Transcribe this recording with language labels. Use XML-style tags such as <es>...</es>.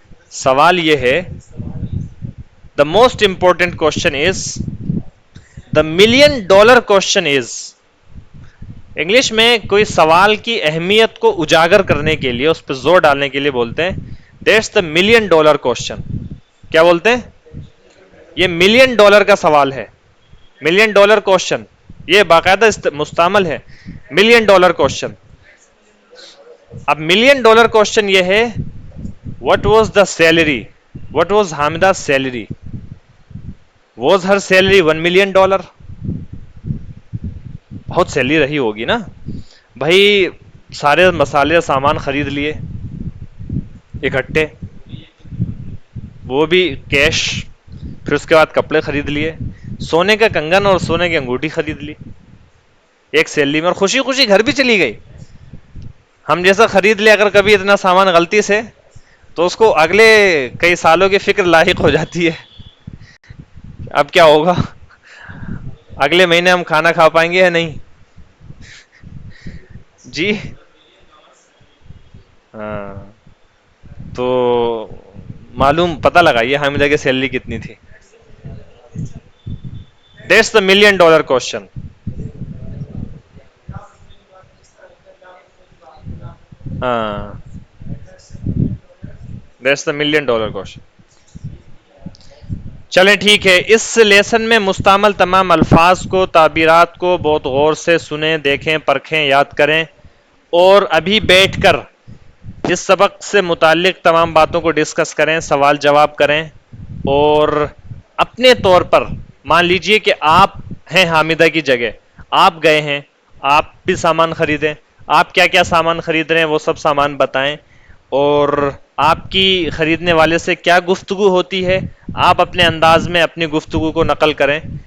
<ur>سوال یہ ہے,</ur> <en>the most important question is, the $1 million question is,</en> <ur>English میں کوئی سوال کی اہمیت کو اجاگر کرنے کے لیے, اس پہ زور ڈالنے کے لیے بولتے ہیں</ur> <en>that's the $1 million question.</en> <ur>کیا بولتے ہیں؟ یہ $1 million کا سوال ہے. $1 million question, یہ باقاعدہ مستعمل ہے.</ur> <en>$1 million question. اب $1 million question</en> <ur>یہ ہے,</ur> <en>what was the salary, what was Hamida salary, was her salary $1 million.</en> <ur>بہت سیلری رہی ہوگی نا بھائی, سارے مسالے سامان خرید لیے اکٹھے, وہ بھی کیش, پھر اس کے بعد کپڑے خرید لیے, سونے کا کنگن اور سونے کی انگوٹھی خرید لی ایک سیلری میں, اور خوشی خوشی گھر بھی چلی گئی. ہم جیسا خرید لے اگر کبھی اتنا سامان غلطی سے, تو اس کو اگلے کئی سالوں کی فکر لاحق ہو جاتی ہے, اب کیا ہوگا, اگلے مہینے ہم کھانا کھا پائیں گے یا نہیں. جی ہاں, تو معلوم پتہ لگائیے حامدہ کی سیلری کتنی تھی.</ur> <en>That's the $1 million question. ہاں, That's the $1 million question.</en> <ur>چلیں ٹھیک ہے, اس لیسن میں مستعمل تمام الفاظ کو, تعبیرات کو بہت غور سے سنیں, دیکھیں, پرکھیں, یاد کریں, اور ابھی بیٹھ کر اس سبق سے متعلق تمام باتوں کو ڈسکس کریں, سوال جواب کریں, اور اپنے طور پر مان لیجئے کہ آپ ہیں حامدہ کی جگہ, آپ گئے ہیں, آپ بھی سامان خریدیں, آپ کیا کیا سامان خرید رہے ہیں وہ سب سامان بتائیں, اور آپ کی خریدنے والے سے کیا گفتگو ہوتی ہے, آپ اپنے انداز میں اپنی گفتگو کو نقل کریں.</ur>